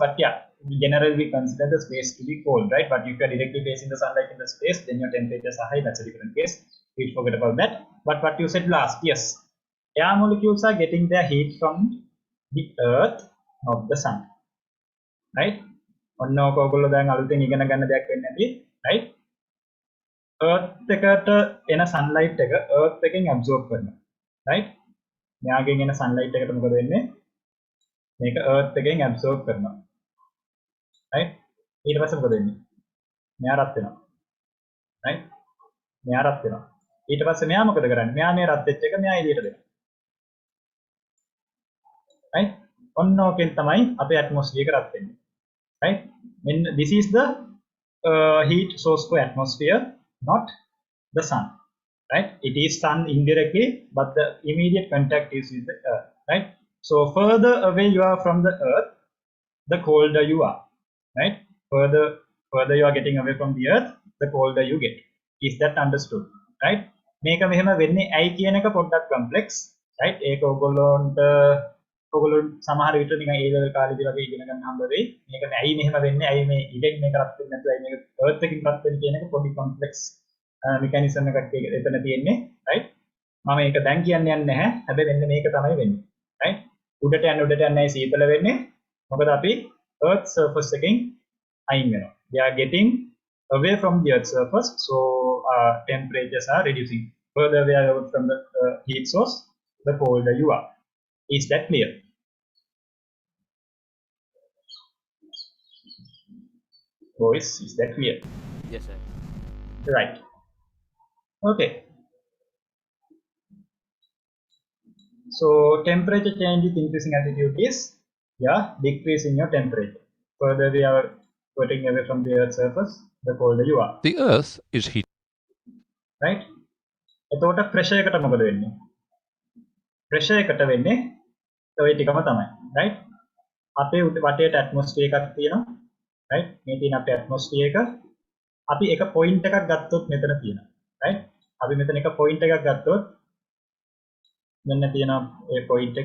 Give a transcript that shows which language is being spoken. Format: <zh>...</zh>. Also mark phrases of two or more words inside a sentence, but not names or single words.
<en>But yeah, generally we consider the space to be cold, right? But if you are directly facing the sunlight in the space, then your temperatures are high. That's a different case. Please forget about that. But what you said last, yes, air molecules are getting their heat from the earth, not the sun, right?</en> <si>ඔන්න ඕක ඔයගොල්ලෝ දැන් අලුතෙන් ඉගෙන ගන්න දෙයක් වෙන්නේ නැති, right? earth එකට එන sunlight එක earth එකෙන් absorb කරනවා, right? මෙයාගෙන් එන sunlight එකට මොකද වෙන්නේ? මේක earth එකෙන් absorb කරනවා, right? ඊට පස්සේ මොකද වෙන්නේ? මෙයා රත් වෙනවා, right? මෙයා රත් වෙනවා. ඊට පස්සේ මෙයා මොකද කරන්නේ? මෙයා මේ රත් වෙච්ච එක මෙයා එළියට දෙනවා, right? ඔන්න ඕකෙන් තමයි අපේ atmosphere එක රත් වෙන්නේ.</si> <en>Right? When this is the heat source for atmosphere, not the sun. Right? It is sun indirectly, but the immediate contact is with the earth. Right? So further away you are from the earth, the colder you are. Right? Further you are getting away from the earth, the colder you get. Is that understood? Right?</en> <si>මේක මෙහෙම වෙන්නේ ඇයි කියන එක පොඩ්ඩක්</si> <en>complex. Right?</en> <si>ඒක ඔයගොල්ලෝ සමහර විට නිකන් ඒ ලෙවල් කාලේදී වගේ ඉගෙන ගන්න හම්බ වෙයි. මේක ඇයි මෙහෙම වෙන්නේ? ඇයි මේ ඉඩෙන් මේක රත් වෙන්නේ නැතුව ඇයි මේක earth එකකින් රත් වෙන්නේ කියන එක පොඩි</si> <en>complex mechanism</en> <si>එකක් එතන තියෙන්නේ, right? මම ඒක දැන් කියන්න යන්නේ නැහැ. හැබැයි මෙන්න මේක තමයි වෙන්නේ, right? උඩට යන්නයි සීතල වෙන්නේ. මොකද අපි</si> <en>earth surface</en> <si>එකෙන් අයින් වෙනවා.</si> <en>We are getting away from the earth surface, so temperatures are reducing. Further we are out from the heat source, the colder you are. Is that clear? Boys, is that clear? Yes, sir. Right. Okay. So temperature change with increasing altitude is, yeah, decreasing your temperature. Further we are getting away from the earth's surface, the colder you are. The earth is heat. Right?</en> <si>එතකොට pressure එකට මොකද වෙන්නේ? pressure එකට වෙන්නේ ඔය ටිකම තමයි, right? අපේ වටේට atmosphere එකක් තියෙනවා, right? මේ තියෙන අපේ atmosphere එක අපි එක point එකක් ගත්තොත් මෙතන තියෙනවා, right? අපි මෙතන එක point එකක් ගත්තොත් මෙන්න තියෙනවා ඒ point එක.</si>